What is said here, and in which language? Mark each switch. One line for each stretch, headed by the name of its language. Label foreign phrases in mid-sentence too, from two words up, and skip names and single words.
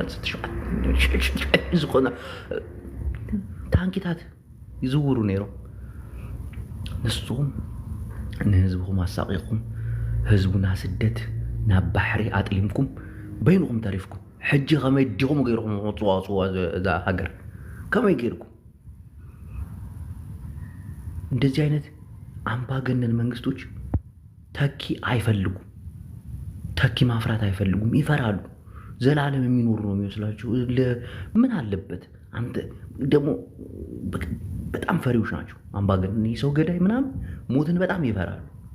Tigrinya: ዝኾነ ታንኪታት ይዝውሩ ነይሮም። ንስኹም ንህዝብኹም ኣሳቂቕኩም ህዝቡ ናብ ስደት ናብ ባሕሪ ኣጥሊምኩም በይንኹም ተሪፍኩም ሕጂ ከመይ ዲኹም ገይርኩም ፅዋፅዋ እዛ ሃገር ከመይ ገይርኩም?
Amharic: እንደዚህ አይነት አምባገነን መንግስቶች ተኪ አይፈልጉም። ተኪ ማፍራት አይፈልጉም። ይፈራሉ። ዘላለም የሚኖሩ ነው የሚመስላችሁ። ምን አለበት አንተ ደግሞ በጣም ፈሪዎች ናቸው አምባገነን ሰው ገዳይ ምናምን ሞትን በጣም ይፈራሉ።